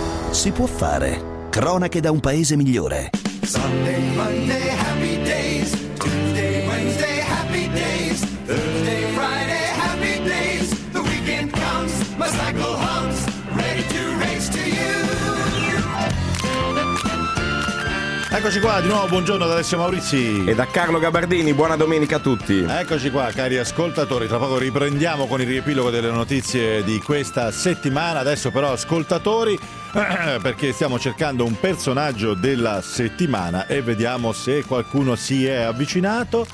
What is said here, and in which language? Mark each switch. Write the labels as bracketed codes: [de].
[it] Si può fare. Cronache da un paese migliore. [en] Sunday, Monday, happy days. Tuesday, Wednesday, happy days. Thursday, Friday, happy days. The weekend comes, my cycle hums, ready to race to you. [it] Eccoci qua, di nuovo buongiorno da Alessio Maurizi. E da Carlo Gabardini, buona domenica a tutti. Eccoci qua, cari ascoltatori, tra poco riprendiamo con il riepilogo delle notizie di questa settimana. Adesso però, ascoltatori, perché stiamo cercando un personaggio della settimana e vediamo se qualcuno si è avvicinato.